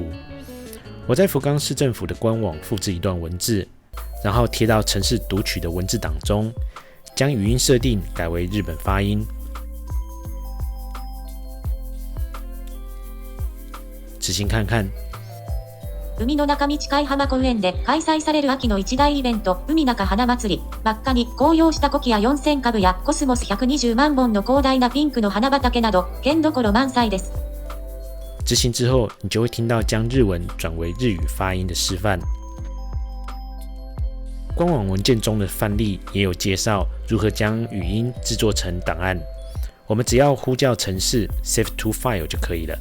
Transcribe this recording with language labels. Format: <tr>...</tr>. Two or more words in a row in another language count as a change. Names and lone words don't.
<zh>我在福冈市政府的官网复制一段文字，然后贴到程式读取的文字档中，将语音设定改为日本发音。执行看看。</zh> <ja>海の中道海浜公園で開催される秋の一大イベント、海中花祭り。真っ赤に紅葉したコキア4000株やコスモス120万本の広大なピンクの花畑など、見どころ満載です。</ja> <zh>执行之后，你就会听到将日文转为日语发音的示范。官网文件中的范例也有介绍如何将语音制作成档案。我们只要呼叫程式</zh> <en>Save to File</en> <zh>就可以了。</zh>